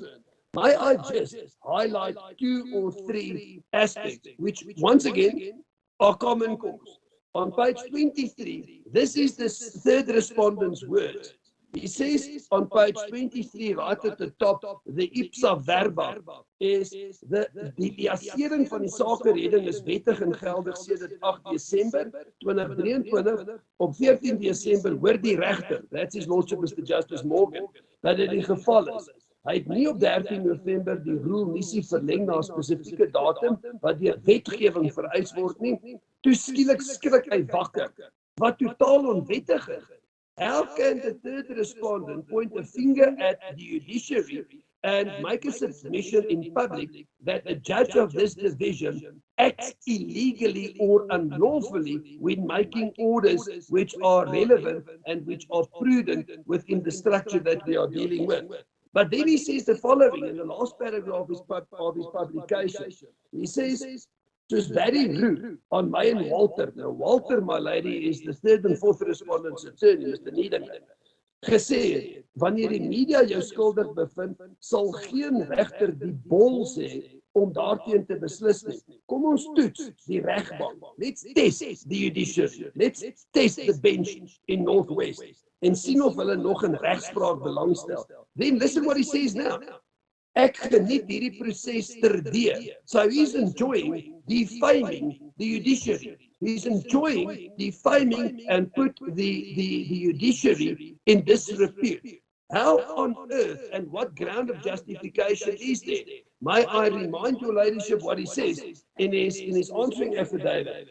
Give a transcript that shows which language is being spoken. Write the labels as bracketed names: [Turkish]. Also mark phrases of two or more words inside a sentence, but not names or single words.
[English] May I just highlight 2 or 3 aspects, which once again are common cause. On page 23, this is the third respondent's words. He says on page 23, right at the top, the [Latin] ipsa verba [English] is the [Afrikaans] assering van die sakeredding is wettig en geldig sedert 8 Desember 2023. Op 14 Desember hoor die regter, [English] that's his lordship Mr. Justice Morgan, [Afrikaans] dat dit die geval is. Hy het nie op 13 November die rule nie verleng na 'n spesifieke datum wat deur wetgewing vereis word nie. Toe skielik skrik hy wakker, wat totaal onwettig is. [English] How can the third respondent point a finger at the judiciary and make a submission in public that a judge of this division acts illegally or unlawfully when making orders which are relevant and which are prudent within the structure that we are dealing with? But then he says the following in the last paragraph of his publication. He says, soos very rude on my and Walter. Now, Walter, my lady, is the third and fourth respondent's attorney, Mr. Niedermeyer. [Afrikaans] Gesê, wanneer die media jou skuldig bevind, sal geen regter die bol sê om daarteen te beslis nie. Kom ons toets die regbank. [English] Let's test the judiciary. Let's test the bench in Northwest [Afrikaans] en sien of hulle nog in regspraak belangstel. [English] Then listen what he says now. [Afrikaans] Ek geniet hierdie proses terdee. [English] So he's enjoying defaming the judiciary. He's enjoying defaming and put the judiciary in disrepute. How on earth and what ground of justification is there? May I remind your ladyship what he says in his answering affidavit.